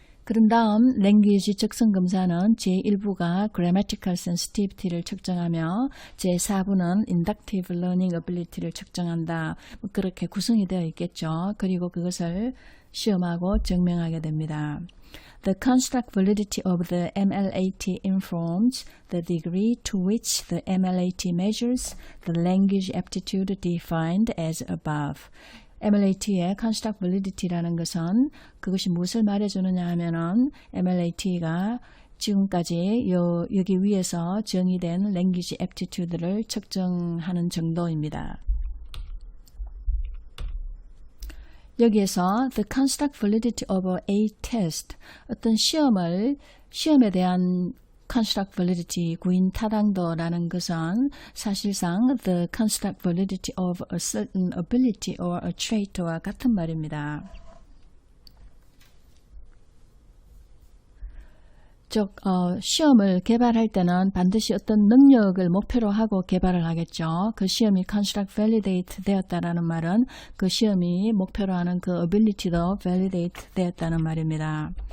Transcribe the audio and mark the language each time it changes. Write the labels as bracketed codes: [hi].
[ko] 그런 다음 랭귀지 적성 검사는 제1부가 grammatical sensitivity를 측정하며 제4부는 inductive learning ability를 측정한다. 그렇게 구성이 되어 있겠죠. 그리고 그것을 시험하고 증명하게 됩니다. [en] The construct validity of the MLAT informs the degree to which the MLAT measures the language aptitude defined as above. [ko] MLAT의 construct validity라는 것은 그것이 무엇을 말해주느냐 하면은 MLAT가 지금까지 여기 위에서 정의된 language aptitude를 측정하는 정도입니다. 여기에서 [en] the construct validity of a test, [ko] 어떤 시험에 대한 construct validity, 구인 타당도라는 것은 사실상 [en] the construct validity of a certain ability or a trait [ko] 와 같은 말입니다. 즉 시험을 개발할 때는 반드시 어떤 능력을 목표로 하고 개발을 하겠죠. 그 시험이 construct validate 되었다라는 말은 그 시험이 목표로 하는 그 ability도 validate 되었다는 말입니다.